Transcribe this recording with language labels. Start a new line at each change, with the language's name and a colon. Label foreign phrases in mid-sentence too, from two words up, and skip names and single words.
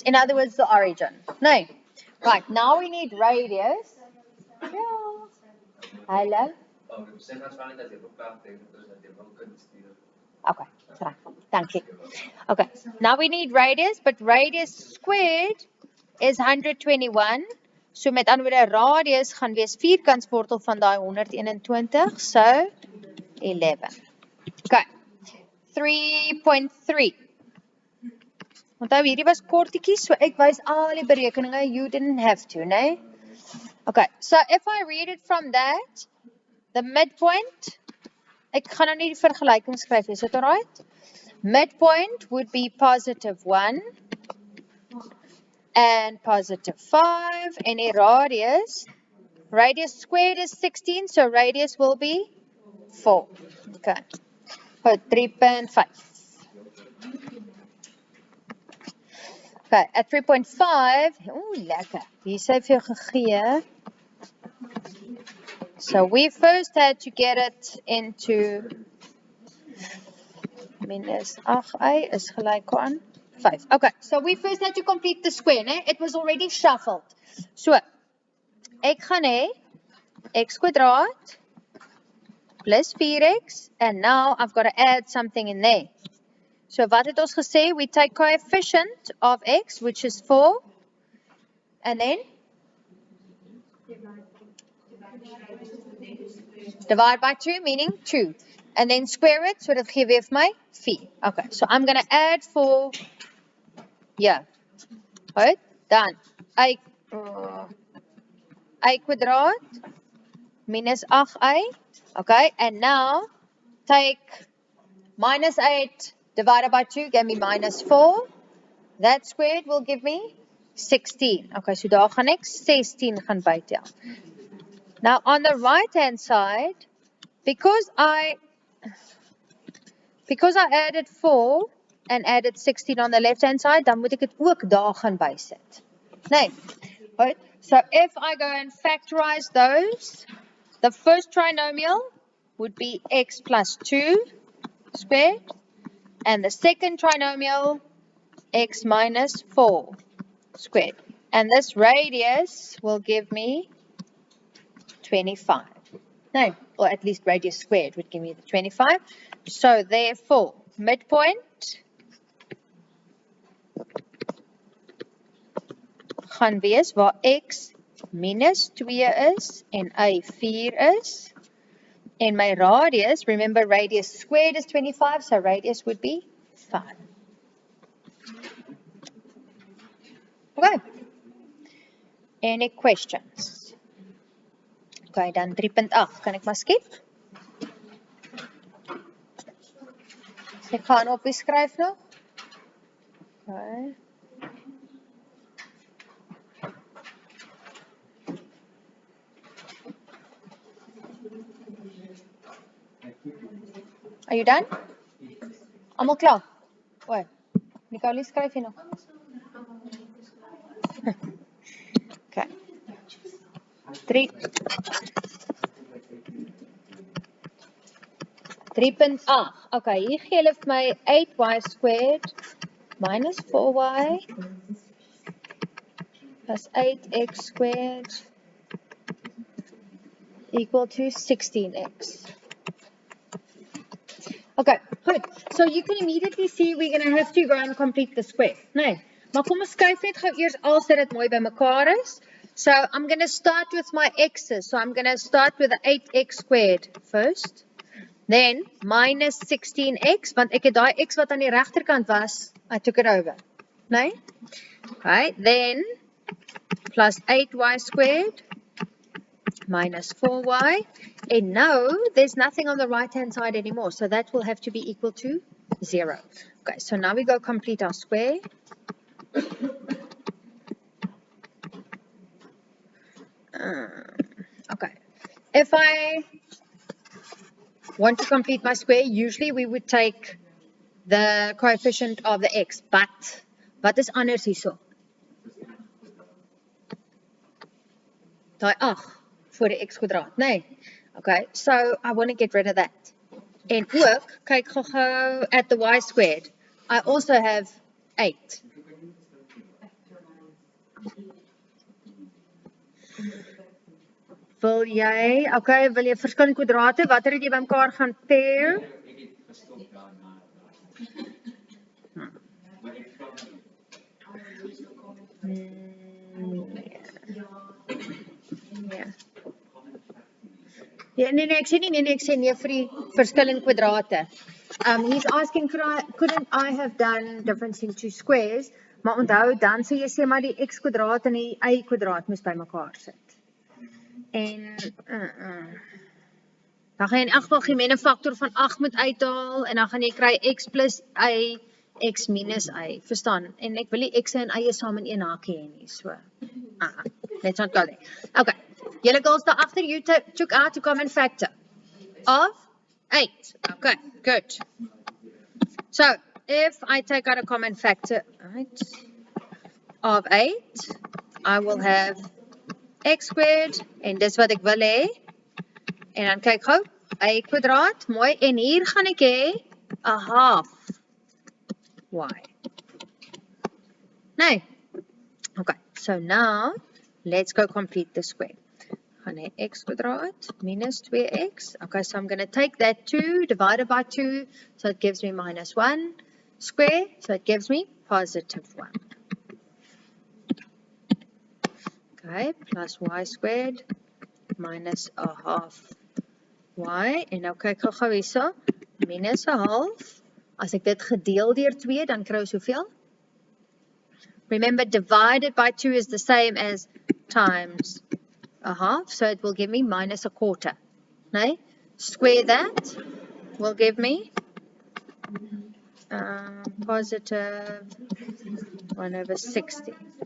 English: In other words, the origin. No. Right, now we need radius. Yeah. Hello. Okay, sorry. Thank you. Okay, now we need radius, but radius squared is 121.
Afrikaans: So met ander woorde, radius gaan wees vierkantswortel van daai 121, so 11.
English: Okay, 3.3.
Afrikaans: Onthou, hierdie was kortetjies, so ek wys al die berekeninge,
English: you didn't have to, né? Okay, so if I read it from that, the midpoint,
Afrikaans: ek gaan nou nie die vergelyking skryf, is dit alright?
English: Midpoint would be positive 1 and positive 5, and a radius squared is 16, so radius will be 4. Okay, so 3.5. Okay, at 3.5,
Afrikaans: lekker, hier sê vir jou gegee.
English: So we first had to get it into minus 8y
Afrikaans: is gelyk aan 5.
English: Okay, so we first had to complete the square, né? It was already shuffled. So,
Afrikaans: ek gaan hê x kwadraat plus 4x,
English: and now I've got to add something in there.
Afrikaans: So wat het ons gesê?
English: We take coefficient of x, which is 4, and then divide by 2, meaning 2. And then square it,
Afrikaans: so dat gee weer vir my 4.
English: Okay, so I'm going to add 4 here. Right,
Afrikaans: dan y kwadraat minus 8y.
English: Okay, and now take minus 8 divided by 2, give me minus 4. That squared will give me 16.
Afrikaans: Okay, so daar gaan ek 16 gaan bytel.
English: Now on the right hand side, because I added 4 and added 16 on the left hand side,
Afrikaans: dan moet ek dit ook daar gaan bysit. Nee.
English: Right? So if I go and factorize those, the first trinomial would be x plus 2 squared, and the second trinomial x minus 4 squared. And this radius will give me 25. No, or at least radius squared would give me the 25. So therefore, midpoint
Afrikaans: gaan wees waar x minus 2 is en y 4 is.
English: And my radius, remember radius squared is 25, so radius would be 5. Okay. Any questions?
Afrikaans: Okay, dan 3.8. Kan ek maar skep? Ek gaan op skryf nog.
English: Okay. Are you done?
Afrikaans: Almal klaar? Oei. Nicole, skryf jy nog?
English: Okay. 3.8.
Afrikaans: Okay, hier gee hulle vir my 8y
English: squared minus 4y plus 8x squared equal to 16x. Okay, good. So you can immediately see we're going to have to go and complete the square.
Afrikaans: Nee, maar kom ons kyk net gou eers al dat dit mooi bymekaar is.
English: So I'm going to start with my x's. So I'm going to start with the 8x squared first. Then minus 16x,
Afrikaans: want ek het daai x wat aan die regterkant was,
English: I took it over.
Afrikaans: Nee?
English: Okay, then plus 8y squared minus 4y. And now there's nothing on the right hand side anymore, so that will have to be equal to 0. Okay, so now we go complete our square. Okay, if I want to complete my square, usually we would take the coefficient of the x, but
Afrikaans: wat is anders hierso? Daai 8 voor die x kwadraat, nee.
English: Okay, so I want to get rid of that.
Afrikaans: En ook, kyk gou
English: at the y squared. I also have 8.
Afrikaans: Wil jy verskillende kwadrate, watter het jy bymekaar gaan pair? Yeah, nee, ek sê nee vir die verskillende kwadrate.
English: He's asking, couldn't I have done difference in two squares?
Afrikaans: Maar onthou, dan sê jy sê maar die x kwadraat en die y kwadraat moes bymekaar sit. En dan gaan jy in elk geval gemene faktor van 8 moet uithaal en dan gaan jy kry x plus y, x minus y, verstaan? En ek wil die x en y saam in een hakie hê nie, so.
English: Let's not go there.
Afrikaans: Okay, julle girls daar agter,
English: you took out a common factor of 8. Okay, good. So, if I take out a common factor of 8, I will have x squared,
Afrikaans: en dis wat ek wil hê, en dan kyk gou, y kwadraat, mooi, en hier gaan ek hê,
English: a half y.
Afrikaans: Nee,
English: okay, so now, let's go complete the square.
Afrikaans: Gaan hê x kwadraat minus 2x,
English: okay, so I'm going to take that 2 divided by 2, so it gives me minus 1 square, so it gives me positive 1. Okay, plus y squared minus a half y.
Afrikaans: En nou kyk gou hierso,
English: minus a half.
Afrikaans: As ek dit gedeel deur 2, dan kry ons hoeveel?
English: Remember, divided by 2 is the same as times a half, so it will give me minus a quarter. No? Square that will give me positive 1/16.